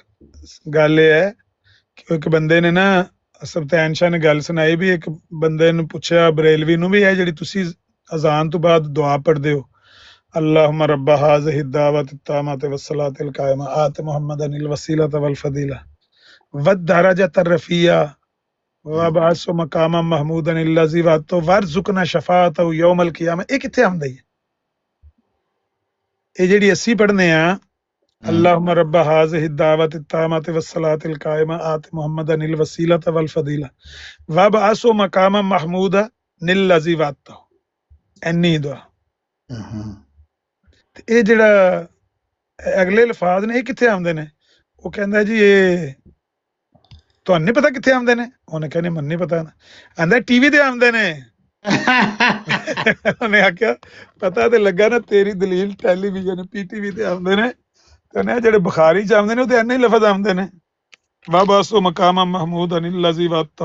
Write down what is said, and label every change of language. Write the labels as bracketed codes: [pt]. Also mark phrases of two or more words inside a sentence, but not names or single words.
[pa] ਗੱਲ ਇਹ ਹੈ ਕਿ ਇੱਕ ਬੰਦੇ ਨੇ ਨਾ, ਸੁਲਤਾਨ ਸ਼ਾਹ ਨੇ ਗੱਲ ਸੁਣਾਈ ਵੀ ਇੱਕ ਬੰਦੇ ਨੂੰ ਪੁੱਛਿਆ ਬਰੇਲਵੀ ਨੂੰ ਵੀ, ਇਹ ਜਿਹੜੀ ਤੁਸੀਂ ਅਜ਼ਾਨ ਤੋਂ ਬਾਅਦ ਦੁਆ ਪੜ੍ਹਦੇ ਹੋ, [ar] اللهم رب هذه الدعوة التامة والصلاة القائمة آت محمدا الوسيلة والفضيلة والدرجة الرفيعة وابعثه مقاما محمودا الذي وعدته وارزقنا شفاعته يوم القيامة. [pa] ਇਹ ਕਿੱਥੇ ਆਉਂਦਾ ਹੈ? ਇਹ ਜਿਹੜੀ ਅਸੀਂ ਪੜ੍ਹਨੇ ਆ, [ar] اللهم رب هذه الدعوة التامة والصلاة القائمة آت محمدا الوسيلة والفضيلة وابعثه مقاما محمودا الذي وعدته، [pa] ਇੰਨੀ ਦੁਆ। ਇਹ ਜਿਹੜਾ ਅਗਲੇ ਲਫ਼ਾਜ਼ ਨੇ, ਇਹ ਕਿੱਥੇ ਆਉਂਦੇ ਨੇ? ਉਹ ਕਹਿੰਦਾ ਜੀ ਇਹ ਤੁਹਾਨੂੰ ਨਹੀਂ ਪਤਾ ਕਿੱਥੇ ਆਉਂਦੇ ਨੇ? ਉਹਨੇ ਕਹਿੰਦੇ ਮੈਨੂੰ ਨਹੀਂ ਪਤਾ। ਆਂਦਾ ਟੀਵੀ ਤੇ ਆਉਂਦੇ ਨੇ। ਉਹਨੇ ਆਖਿਆ ਪਤਾ ਤੇ ਲੱਗਾ ਨਾ, ਤੇਰੀ ਦਲੀਲ ਟੈਲੀਵਿਜ਼ਨ PTV ਤੇ ਆਉਂਦੇ ਨੇ, ਕਹਿੰਦੇ ਜਿਹੜੇ ਬੁਖਾਰੀ ਚ ਆਉਂਦੇ ਨੇ ਉਹ ਤੇ ਇੰਨੇ ਲਫ਼ਜ਼ ਆਉਂਦੇ ਨੇ, [ar] وابعثه مقاما محمودا الذي وعدته.